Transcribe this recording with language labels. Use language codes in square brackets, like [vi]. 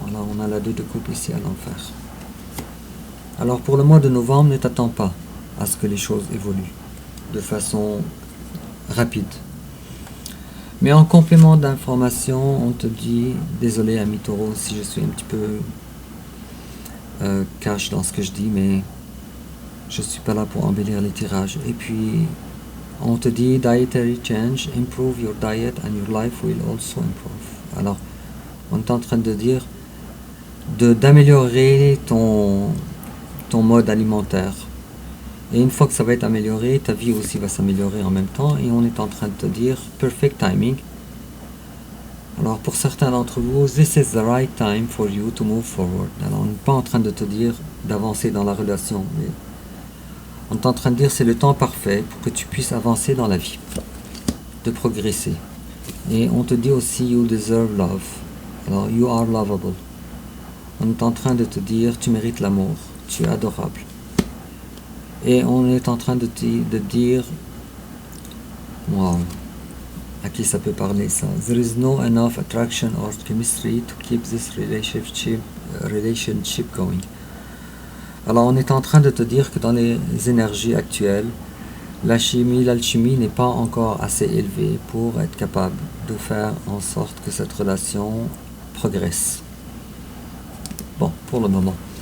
[fr] Alors, on a la 2 de coupe ici à l'envers. Alors, pour le mois de novembre, ne t'attends pas à ce que les choses évoluent de façon rapide. Mais en complément d'information, on te dit, désolé ami Taureau si je suis un petit peu cash dans ce que je dis, mais je ne suis pas là pour embellir les tirages. Et puis, on te dit, [en] dietary change, improve your diet and your life will also improve. [fr] Alors, on est en train de dire d'améliorer ton mode alimentaire. Et une fois que ça va être amélioré, ta vie aussi va s'améliorer en même temps. Et on est en train de te dire, [en] perfect timing. [fr] Alors pour certains d'entre vous, [en] this is the right time for you to move forward. [fr] Alors on n'est pas en train de te dire d'avancer dans la relation. Mais on est en train de dire, c'est le temps parfait pour que tu puisses avancer dans la vie. De progresser. Et on te dit aussi, [en] you deserve love. [fr] Alors, [en] you are lovable. [fr] On est en train de te dire, tu mérites l'amour. Tu es adorable. Et on est en train de dire, wow, à qui ça peut parler ça? [en] There is no enough attraction or chemistry to keep this relationship going. [fr] Alors on est en train de te dire que dans les énergies actuelles, l'alchimie n'est pas encore assez élevée pour être capable de faire en sorte que cette relation progresse. Bon, pour le moment.